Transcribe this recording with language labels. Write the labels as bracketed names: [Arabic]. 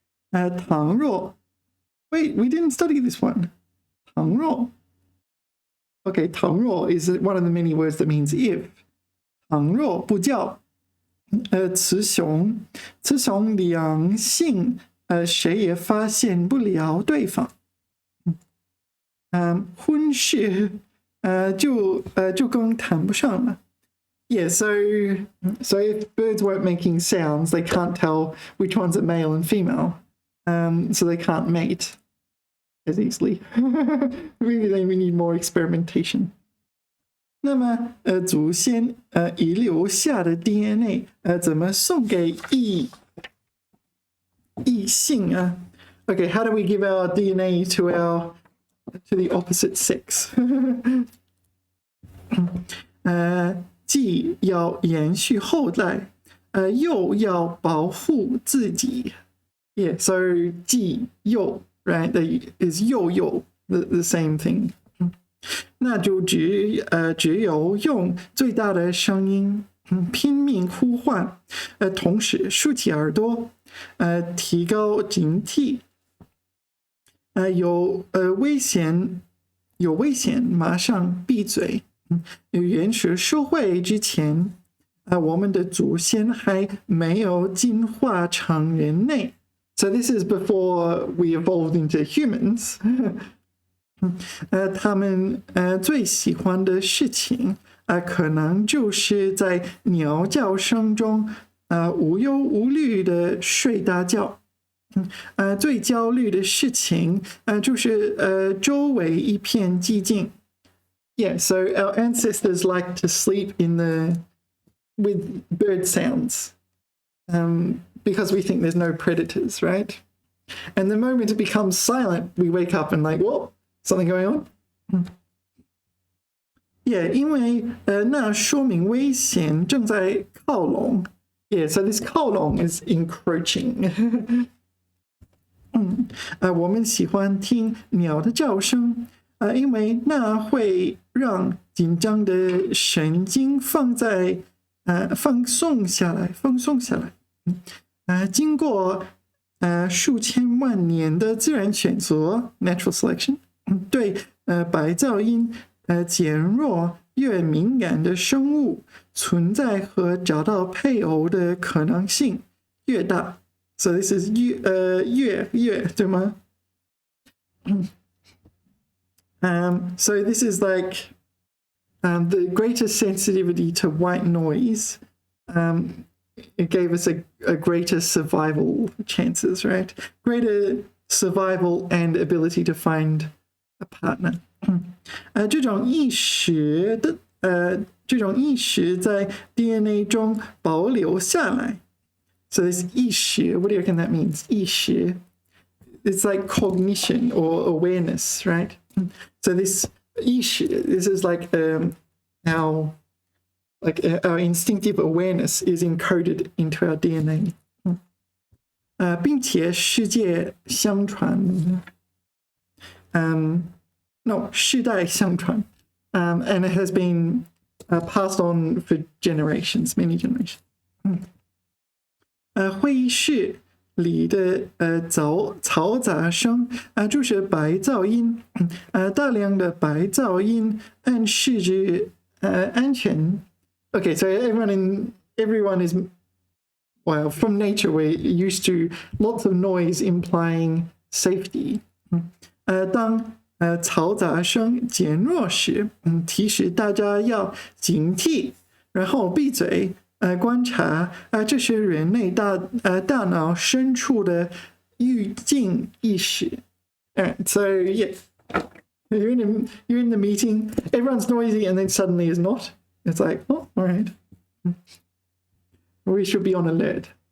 [English] 倘若 wait, we didn't study this one. 倘若 okay, 倘若 is one of the many words that means if. [Chinese] 倘若不叫雌雄两性谁也发现不了对方。婚事就更谈不上了。 [English] Yeah, so if birds weren't making sounds, they can't tell which ones are male and female, so they can't mate as easily. Maybe they need more experimentation. [Chinese] 那么祖先遗留下的 DNA 怎么送给异性啊？ [English] Okay, how do we give our DNA to the opposite sex? [Chinese] 既要延续后代，又要保护自己。 [English] Yeah, so 既又 right, that is 又 the same thing. [Chinese] 那就只有用最大的声音，拼命呼唤，同时竖起耳朵，提高警惕，有危险马上闭嘴。原始社会之前，我们的祖先还没有进化成人类。 [English] So this is before we evolved into humans. [Chinese] 他们最喜欢的事情可能就是在鸟叫声中无忧无虑的睡大觉。最焦虑的事情就是周围一片寂静。 [English] Yeah, so our ancestors like to sleep with bird sounds because we think there's no predators, right? And the moment it becomes silent, we wake up and like, whoa, something going on? [Chinese] Yeah, 因为那说明危险正在靠拢。 [English] Yeah, so this 靠拢 is encroaching. [Chinese] 我们喜欢听鸟的叫声。因为那会让紧张的神经放松下来。经过数千万年的自然选择 （natural selection）， 对白噪音减弱越敏感的生物存在和找到配偶的可能性越大。 [English] So this is [Chinese] 越对吗？ [English] So this is like the greater sensitivity to white noise. It gave us a greater survival chances, right? Greater survival and ability to find a partner. [Chinese] 这种意识在 DNA 中保留下来。 [English] So this 意识, what do you reckon that means? 意識 It's like cognition or awareness, right? So this is like our instinctive awareness is encoded into our DNA. [Chinese] 并且世界相传， [English] no [Chinese] 世代相传， [English] and it has been passed on for generations, many generations. [Chinese] 会议室里的嘈杂声就是白噪音，大量的白噪音暗示着安全。 [English] Okay, so everyone is, well, from nature we're used to lots of noise implying safety. [Chinese] 当嘈杂声减弱时，提示大家要警惕，然后闭嘴。观察这是人类大脑深处的预警意识。 [English] So yeah, you're in the meeting, everyone's noisy, and then suddenly is not. It's like, oh, all right, we should be on alert.